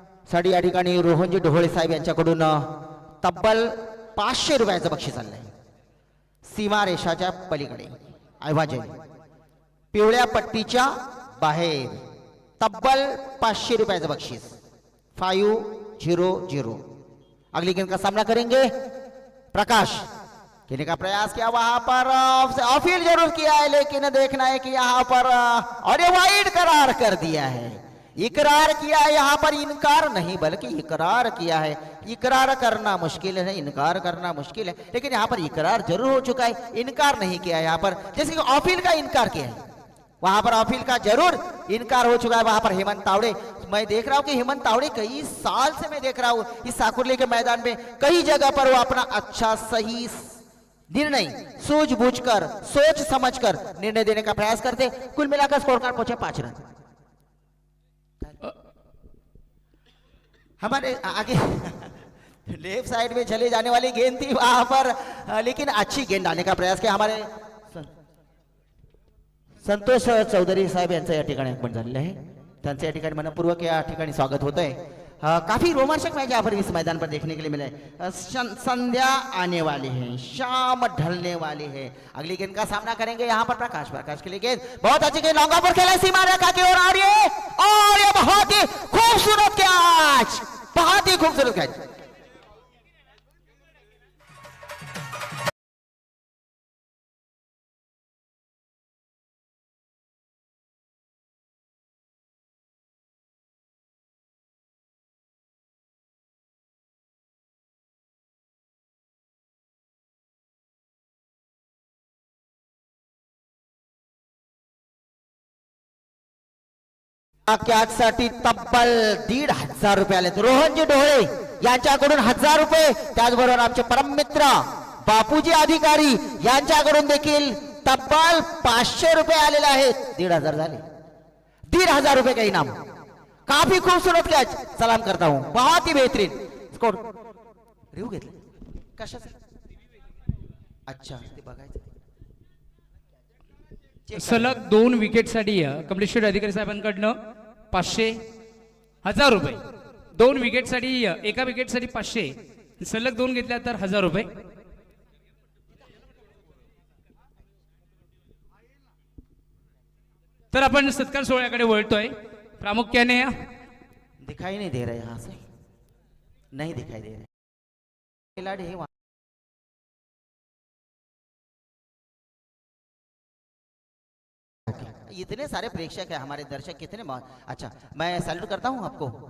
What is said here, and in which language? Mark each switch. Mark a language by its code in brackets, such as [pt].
[mr] साठी या ठिकाणी रोहनजी ढोळे साहेब यांच्याकडून तब्बल 500 रुपयाचं बक्षीस आलंय। सीमा रेषाच्या पलीकडे ऐवजी पिवळ्या पट्टीच्या बाहेर तब्बल 500 रुपयाचं बक्षीस। 500। [hi] अगली गेंद का सामना करेंगे प्रकाश, खेलने का प्रयास किया, वहां पर ऑफील जरूर किया है, लेकिन देखना है कि यहाँ पर और ये वाइड करार कर दिया है। इकरार किया है, यहाँ पर इनकार नहीं बल्कि इकरार किया है। इकरार करना मुश्किल है, इनकार करना मुश्किल है, लेकिन यहाँ पर इकरार जरूर हो चुका है, इनकार नहीं किया है। यहाँ पर जैसे कि ऑफील का इनकार किया है, वहां पर ऑफील का जरूर इनकार हो चुका है। वहां पर हेमंत तावड़े, मैं देख रहा हूं कि हेमंत तावड़े कई साल से मैं देख रहा हूं इस साकुरली के मैदान में कई जगह पर वो अपना अच्छा सही निर्णय सूझबूझकर सोच समझकर निर्णय देने का प्रयास करते। कुल मिलाकर स्कोर कार्ड पहुंचे 5 रन। हमारे आगे लेफ्ट साइड में चले जाने वाली गेंद थी वहां पर, लेकिन अच्छी गेंद डालने का प्रयास किया हमारे संतोष चौधरी साहेब [mr] यांचं या ठिकाणी आगमन झालेलं आहे। त्यांचं या ठिकाणी मनपूर्वक या ठिकाणी स्वागत होत आहे। [hi] काफी रोमांचक मैच यहाँ पर इस मैदान पर देखने के लिए मिला है। संध्या आने वाली है, शाम ढलने वाली है। अगली गेंद का सामना करेंगे यहाँ पर प्रकाश के लिए गेंद, बहुत अच्छी गेंद लॉन्ग ऑफ पर खेला, सीमा रेखा की ओर आ रही है और ये बहुत ही खूबसूरत कैच, बहुत ही खूबसूरत कैच। [mr] साठी तब्बल 1,500 रुपये आले। रोहनजी ढोळे यांच्याकडून 1000 रुपये, त्याचबरोबर आमचे परममित्र बापूजी अधिकारी यांच्याकडून देखील तब्बल 500 रुपये आलेले आहेत। 1,500 झाले, [hi] 1,500 रुपये का इनाम। काफी खूबसूरत कैच, सलाम करता हूं, बहुत ही बेहतरीन स्कोर। [mr] रिव्यू घेतले कशाचं? अच्छा, ते बघायचं। सलग 2 विकेटसाठी कमलेश्वर अधिकारी साहेबांकडनं 500, 1000 रुपये। 2 विकेटसाठी, एका विकेटसाठी 500, सलग 2 घेतल्या तर 1000 रुपये। तर आपण सत्कार सोहळ्याकडे वळतोय। प्रामुख्याने [hi] दिखाई नहीं दे रहा यहाँ से, नहीं दिखाई दे रहा खिलाड़ी है वहाँ। इतने सारे प्रेक्षक है, हमारे दर्शक कितने अच्छा, मैं सैल्यूट करता हूं आपको।